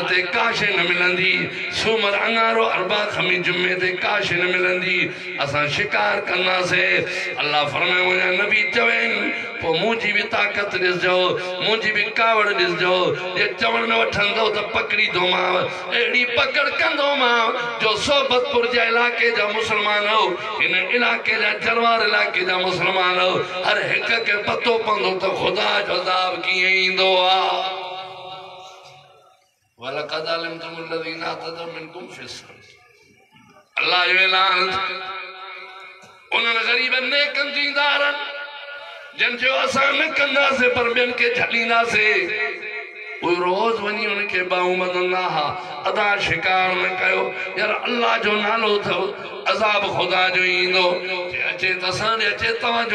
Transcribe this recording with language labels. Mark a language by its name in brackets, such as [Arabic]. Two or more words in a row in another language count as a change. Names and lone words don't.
[Sindhi] ते काश न मिलंदी सूमर अंगारो अरबा खमी जुमे ते काश न मिलंदी असां शिकार कंदासीं अल्लाह फरमाए मुंहिंजा नबी चवनि पोइ मुंहिंजी बि ताक़त ॾिसजो मुंहिंजी बि कावड़ ॾिसजो जे चवण में वठंदो त पकड़ींदोमांव अहिड़ी पकड़ कंदोमांव जो सोबतपुर जे इलाइक़े जा मुस्लमान हो हिन इलाइक़े जा जलवार इलाइक़े जा मुस्लमान हो हर हिक खे पतो पवंदो त ख़ुदा जो अज़ाब कीअं ईंदो आहे [Arabic] ولقد علمتم الذين اعتدوا منكم في السبت [Sindhi] अल्लाह जो ऐलान उन्हनि ग़रीबनि नेकनि दीदारनि जिन जो असां न कंदासीं पर ॿियनि खे झलींदासीं उहे रोज़ वञी उनखे ॿाहूं ॿधंदा हुआ अदा शिकार न कयो यार अल्लाह जो नालो अथव अज़ाब खुदा जो ईंदो अचे त असां ॾे अचे तव्हांजो